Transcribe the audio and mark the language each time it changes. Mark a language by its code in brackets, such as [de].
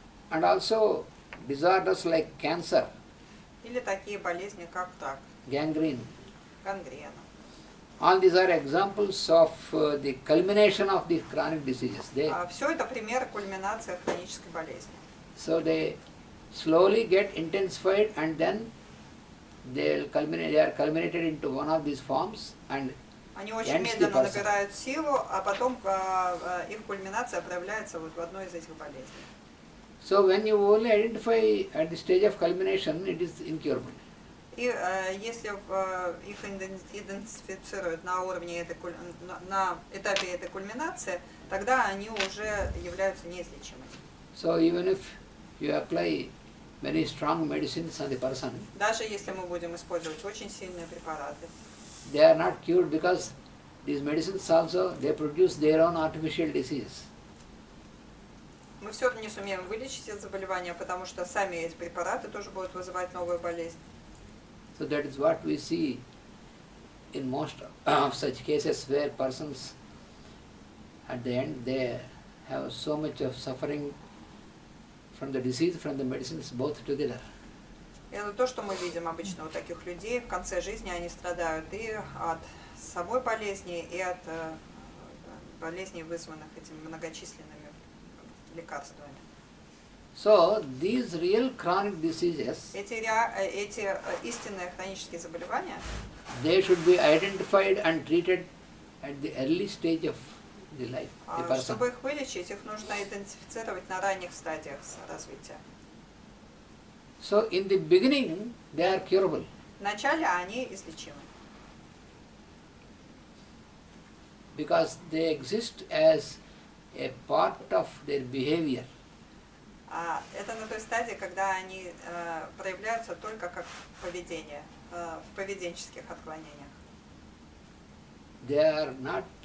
[en] and also disorders like cancer, [ru] или такие болезни, как рак, [en] gangrene. [ru] гангрена. [en] All these are examples of the culmination of these chronic diseases. [ru] Все это примеры кульминации хронической болезни. [en] So they slowly get intensified and then they are culminated into one of these forms and [ru] Они очень [en] ends the [ru] медленно [en] person. [ru] набирают силу, а потом их кульминация проявляется вот в одной из этих болезней. [en] So when you only identify at the stage of culmination, it is incurable. [ru] И если их идентифицируют на уровне на этапе этой кульминации, тогда они уже являются неизлечимыми. [en] So even if you apply very strong medicines on the person, [ru] Даже если мы будем использовать очень сильные препараты, [en] they are not cured because these medicines also, they produce their own artificial diseases. [ru] мы все равно не сумеем вылечить это заболевание, потому что сами эти препараты тоже будут вызывать новую болезнь. [en] So that is what we see in most of such cases where persons at the end they have so much of suffering from the disease, from the medicines, both together. [ru] Это то, что мы видим обычно у таких людей. В конце жизни они страдают и от самой болезни, и от болезней, вызванных этими многочисленными лекарствами. [en] So these real chronic diseases, [ru] Эти истинные хронические заболевания, [en] they should be identified and treated at the early stage of the life, the person. [ru] чтобы их вылечить, их нужно идентифицировать на ранних стадиях развития. [en] So in the beginning, they are curable. [ru] Вначале они излечимы, [en] Because they exist as a part of their behavior. [ru] Это на той стадии, когда они проявляются только как поведение, в поведенческих отклонениях.